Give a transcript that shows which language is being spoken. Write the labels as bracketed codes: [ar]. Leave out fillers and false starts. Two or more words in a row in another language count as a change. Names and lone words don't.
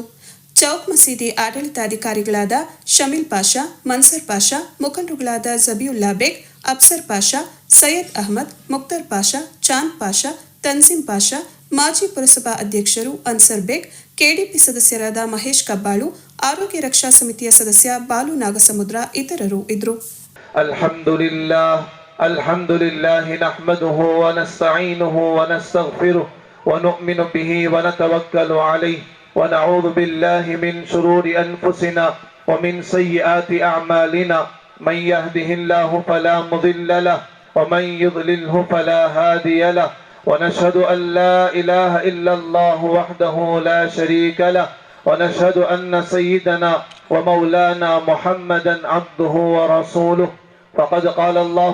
[kn] ಚೌಕ್ ಮಸೀದಿ ಆಡಳಿತಾಧಿಕಾರಿಗಳಾದ ಶಮೀಲ್ ಪಾಷಾ, ಮನ್ಸರ್ ಪಾಷಾ, ಮುಖಂಡರುಗಳಾದ ಜಬಿಯುಲ್ಲಾ ಬೇಗ್, ಅಫ್ಸರ್ ಪಾಷಾ, ಸೈಯದ್ ಅಹಮದ್, ಮುಕ್ತರ್ ಪಾಷಾ, ಚಾಂದ್ ಪಾಷಾ, ತನ್ಸಿಂ ಪಾಷಾ, ಮಾಜಿ ಪುರಸಭಾ ಅಧ್ಯಕ್ಷರು ಅನ್ಸರ್ ಬೇಗ್, ಕೆಡಿಪಿ ಸದಸ್ಯರಾದ ಮಹೇಶ್ ಕಬ್ಬಾಳು, ಆರೋಗ್ಯ ರಕ್ಷಾ ಸಮಿತಿಯ ಸದಸ್ಯ ಬಾಲು ನಾಗಸಮುದ್ರ ಇತರರು ಇದ್ದರು. [ar] الحمد لله نحمده ونستعينه ونستغفره ونؤمن به ونتوكل عليه ونعوذ بالله من شرور أنفسنا ومن سيئات أعمالنا من يهده الله فلا مضل له ومن يضلله فلا هادي له ونشهد أن لا إله إلا الله وحده لا شريك له ونشهد أن سيدنا ومولانا محمدا عبده ورسوله فقد قال الله